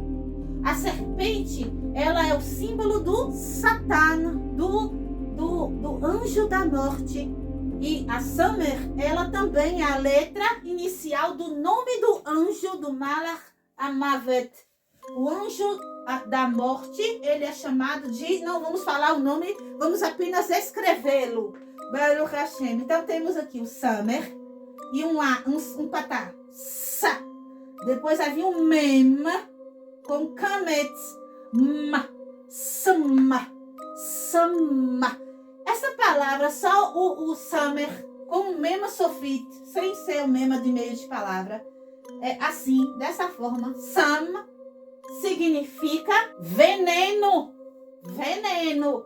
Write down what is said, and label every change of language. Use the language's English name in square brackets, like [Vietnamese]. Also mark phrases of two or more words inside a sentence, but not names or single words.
[Portuguese] A serpente, ela é o símbolo do Satã, do anjo da morte. E a Samer, ela também é a letra inicial do nome do anjo do [Hebrew] מלאך המוות. [Portuguese] O anjo da morte, ele é chamado de, não vamos falar o nome, vamos apenas escrevê-lo. [Hebrew] ברוך השם. [Portuguese] Então temos aqui o Samer e um patá, Sa. Depois havia um Mem com Kametz, Ma, Sama, Sama. Essa palavra, só o Samer com o [Hebrew] מם סופית, [Portuguese] sem ser o Mema de meio de palavra, é assim, dessa forma, Sam significa veneno, veneno.